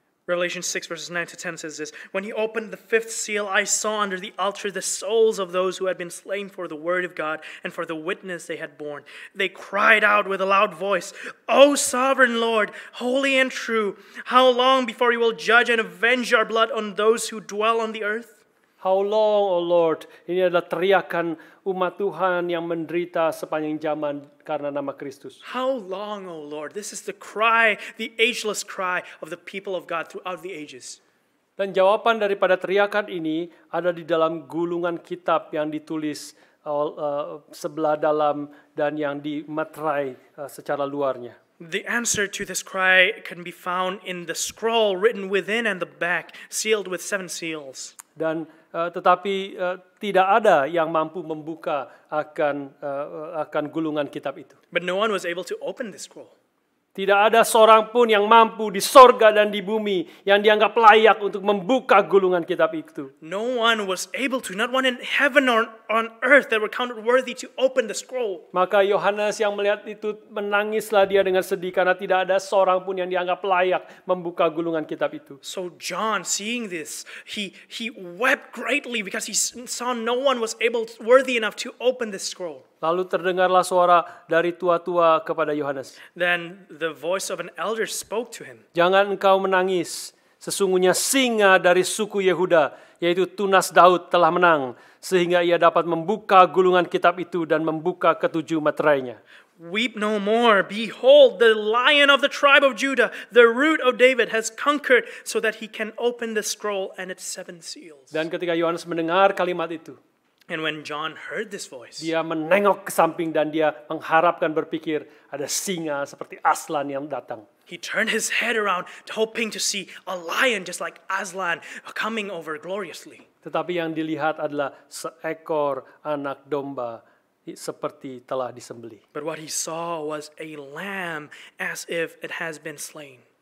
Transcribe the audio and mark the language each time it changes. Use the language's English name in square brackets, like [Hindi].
[English] Revelation 6 verses 9 to 10 says this, when he opened the fifth seal, I saw under the altar the souls of those who had been slain for the word of God and for the witness they had borne. They cried out with a loud voice, O sovereign Lord, holy and true, how long before you will judge and avenge our blood on those who dwell on the earth? How long, O Lord? [Indonesian] Ini adalah teriakan umat Tuhan yang menderita sepanjang zaman karena nama Kristus. [English] How long, O Lord? This is the cry, the ageless cry of the people of God throughout the ages. [Indonesian] Dan jawaban daripada teriakan ini ada di dalam gulungan kitab yang ditulis sebelah dalam dan yang dimeterai secara luarnya. [English] The answer to this cry can be found in the scroll written within and the back, sealed with 7 seals. [Indonesian] Dan tetapi tidak ada yang mampu membuka akan gulungan kitab itu. [English] But no one was able to open this scroll. [Indonesian] Tidak ada seorang pun yang mampu di sorga dan di bumi yang dianggap layak untuk membuka gulungan kitab itu. [English] No one was able to, not one in heaven or on earth that were counted worthy to open the scroll. [Indonesian] Maka Yohanes yang melihat itu menangislah dia dengan sedih karena tidak ada seorang pun yang dianggap layak membuka gulungan kitab itu. [English] So John, seeing this, he wept greatly because he saw no one was worthy enough to open this scroll. [Indonesian] Lalu terdengarlah suara dari tua-tua kepada Yohanes. [English] Then the voice of an elder spoke to him. [Indonesian] Jangan engkau menangis. Sesungguhnya singa dari suku Yehuda, yaitu tunas Daud, telah menang, sehingga ia dapat membuka gulungan kitab itu dan membuka ketujuh meterainya. [English] Weep no more. Behold, the Lion of the tribe of Judah, the Root of David, has conquered so that he can open the scroll and its 7 seals. [Indonesian] Dan ketika Yohanes mendengar kalimat itu, [English] And when John heard this voice, [Indonesian] dia menengok ke samping dan dia mengharapkan berpikir ada singa seperti Aslan yang datang. [English] he turned his head around, hoping to see a lion just like Aslan coming over gloriously. [Indonesian] Tetapi yang dilihat adalah seekor anak domba seperti telah disembelih. [English] But what he saw was a lamb as if it has been slain.